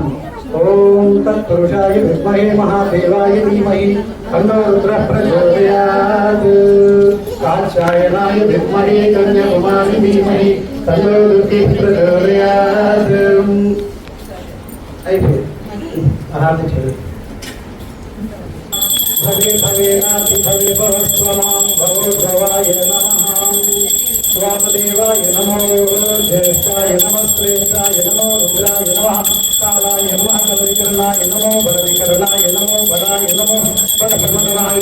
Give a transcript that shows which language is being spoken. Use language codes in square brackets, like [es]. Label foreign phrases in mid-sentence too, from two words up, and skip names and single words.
[sa] ఓం తత్పురుషాయ విద్మహే మహాదేవాయ ధీమహి తన్నో రుద్రః ప్రచోదయాత్. కాత్యాయనాయ విద్మహే కన్యాకుమారి ధీమహి తన్నో రుద్రః ప్రచోదయాత్. [te] అయిపోయింది. ఆరాధన చేయండి. [sa] भवेनातिभवे भवस्वनां भवोद्भवाय नमः स्वामदेवाय नमो ज्येष्ठाय नमः श्रेष्ठाय नमो रुद्राय नमः कालाय नमः कलविकरणाय नमो बलविकरणाय नमो बलाय नमो बलभ्रमणाय